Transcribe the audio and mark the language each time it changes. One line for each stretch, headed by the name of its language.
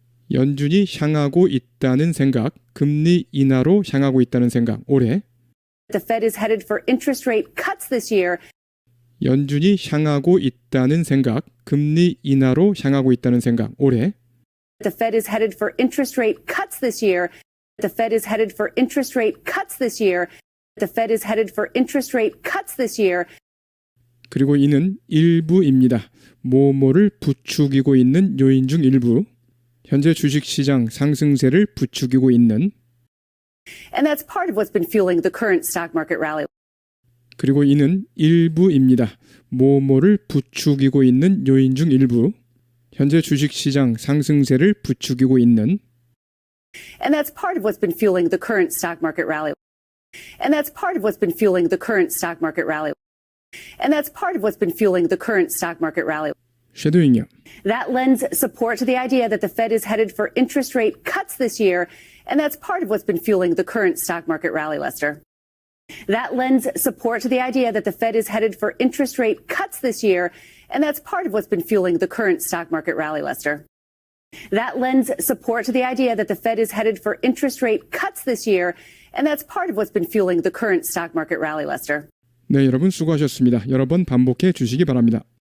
Korean: 연준이 향하고 있다는 생각, 금리 인하로 향하고 있다는 생각, 올해.
English: the Fed is headed for interest rate cuts this year.
Korean: 연준이 향하고 있다는 생각, 금리 인하로 향하고 있다는 생각, 올해.
English: The Fed is headed for interest rate cuts this year. The Fed is headed for interest rate cuts this year. The Fed is headed for interest rate cuts this year.
Korean: 그리고 이는 일부입니다. 뭐뭐를 부추기고 있는 요인 중 일부. 현재 주식시장 상승세를 부추기고 있는.
English: And that's part of what's been fueling the current stock market rally.
Korean: 그리고 이는 일부입니다. 뭐뭐를 부추기고 있는 요인 중 일부. 현재 주식시장 상승세를 부추기고 있는.
English: And that's part of what's been fueling the current stock market rally. And that's part of what's been fueling the current stock market rally. And that's part of what's been fueling the current stock market rally.
Korean: 쉐도잉요.
English: That lends support to the idea that the Fed is headed for interest rate cuts this year. And that's part of what's been fueling the current stock market rally, Lester. That lends support to the idea that the Fed is headed for interest rate cuts this year. And that's part of what's been fueling the current stock market rally, Lester. That lends support to the idea that the Fed is headed for interest rate cuts this year. And that's part of what's been fueling the current stock market rally, Lester.
Korean: 네, 여러분 수고하셨습니다. 여러 번 반복해 주시기 바랍니다.